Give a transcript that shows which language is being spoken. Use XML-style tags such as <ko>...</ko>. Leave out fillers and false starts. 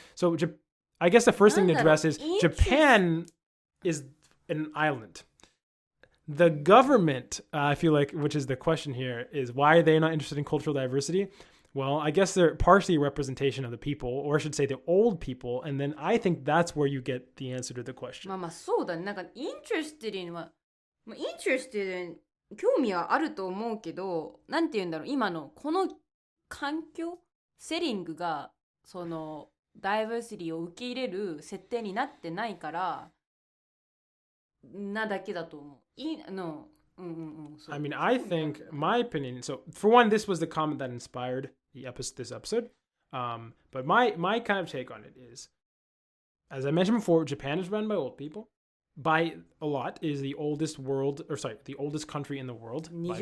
<en>So I guess the first thing to address is Japan is an island. The government, I feel like, which is the question here, is why are they not interested in cultural diversity? Well, I guess they're partially a representation of the people, or I should say the old people, and then I think that's where you get the answer to the question.</en> <ja>まあまあそうだね。なんか</ja> <en>interested in</en> <ja>は、interested in 興味はあると思うけど、なんて言うんだろう、今のこの環境、セリングがそのダイバーシティを受け入れる設定になってないからなだけだと思う。</ja> <en>No. I mean, I think, my opinion, so for one, this was the comment that inspired this episode. But my kind of take on it is, as I mentioned before, Japan is run by old people. By a lot, is the oldest the oldest country in the world by</en>